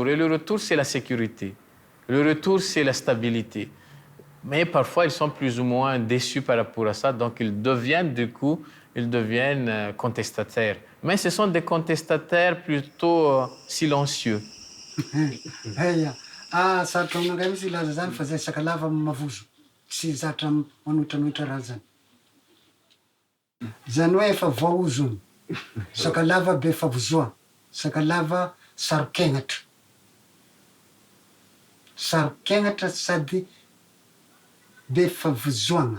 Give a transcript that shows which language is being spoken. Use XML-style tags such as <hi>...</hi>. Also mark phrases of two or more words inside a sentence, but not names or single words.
<fr>Et le retour, c'est la sécurité. Le retour, c'est la stabilité. Mais parfois, ils sont plus ou moins déçus par rapport à ça. Donc, ils deviennent contestataires. Mais ce sont des contestataires plutôt silencieux.</fr> <mg>Sarotra amin'indray misy ilaza zany fa zay sakalava mavozo tsy zatra manohitranohitra raha zany. Zany hoe efa voaozony, sakalava be favozoa, sakalava sarokenatra. Sarokenatra sady be favozoana.</mg>